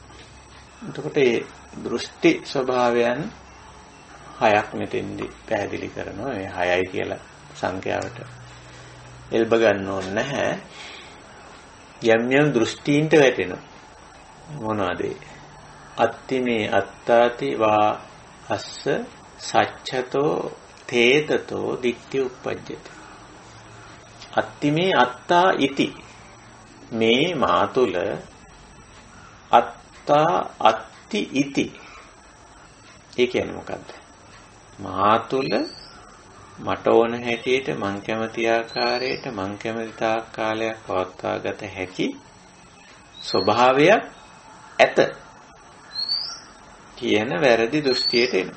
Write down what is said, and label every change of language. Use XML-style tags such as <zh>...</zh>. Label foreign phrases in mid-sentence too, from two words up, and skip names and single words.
<si>එතකොට මේ දෘෂ්ටි ස්වභාවයන් හයක් මෙතෙන්දි පැහැදිලි කරනවා. මේ 6යි කියලා සංඛ්‍යාවට එල්බ ගන්න ඕනේ නැහැ. යම් යම් දෘෂ්ටීන්ට වැටෙනවා. මොනවාද?</si> <pi>අත්තිමේ අත්තාති වා අස්ස සච්ඡතෝ තේතතෝ දික්ටි උප්පජ්ජති. අත්තිමේ අත්තා ඉති මේ මාතුල අත්තා අත්ති ඉති.</pi> <si>ඒ කියන්නේ මොකද්ද? මාතුල මට ඕන හැටියට මං කැමති ආකාරයට මං කැමති තාක් කාලයක් පවත්වාගත හැකි ස්වභාවයක් ඇත කියන වැරදි දෘෂ්ටියට එනවා.</si>